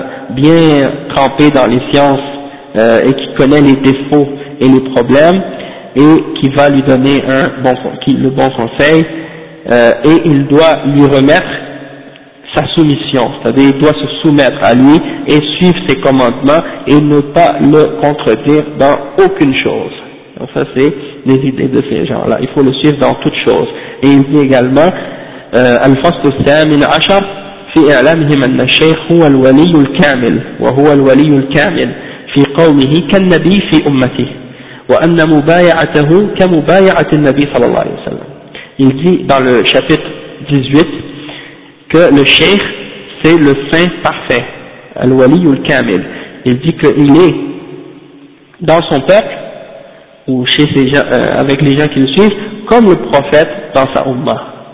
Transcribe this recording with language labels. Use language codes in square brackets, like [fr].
[fr] bien trempé dans les sciences et qui connaît les défauts et les problèmes et qui va lui donner le bon conseil et il doit lui remettre sa soumission, c'est-à-dire il doit se soumettre à lui et suivre ses commandements et ne pas le contredire dans aucune chose. Donc ça c'est les idées de ces gens-là, il faut le suivre dans toute chose. Et il dit également [ar] Al-Fasl al-Thamin Ashar في إعلامهم أن الشيخ هو الولي الكامل وهو الولي الكامل في قومه كالنبي في أمته وأن مبايعته كمبايعة النبي صلى الله عليه وسلم. [fr] Il dit dans le chapitre 18 que le cheikh c'est le saint parfait, الولي الكامل. Il dit qu'il est dans son peuple ou chez ses gens, avec les gens qui le suivent, comme le prophète dans sa umma.